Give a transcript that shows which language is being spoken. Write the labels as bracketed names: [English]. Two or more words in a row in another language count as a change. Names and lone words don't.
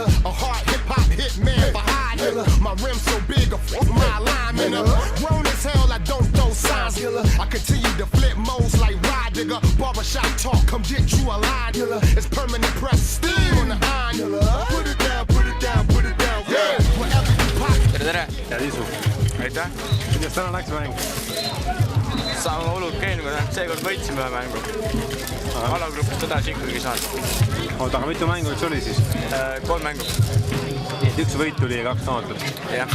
[English] A hard hip-hop hitman behind killer. My rim's so big, a my alignment. Grown as hell, I don't throw signs killer. I continue to flip modes like ride digger. Barbershop talk, come get you a line killer. It's permanent press, steam on the iron killer. Put it down, put it down, put it down. Yeah, wherever you pop. [Estonian] Tere! Ja Liisu. Aitäh! Kuidas täna läks mäng? Saame hullult käinud, seekord võitsime ühe mängu. Alagrupist edasi ikkagi saanud. Oota, aga mitu mängu üks oli siis? 3 mängu. Nii et üks võit tuli ja 2 kaotat. Jah.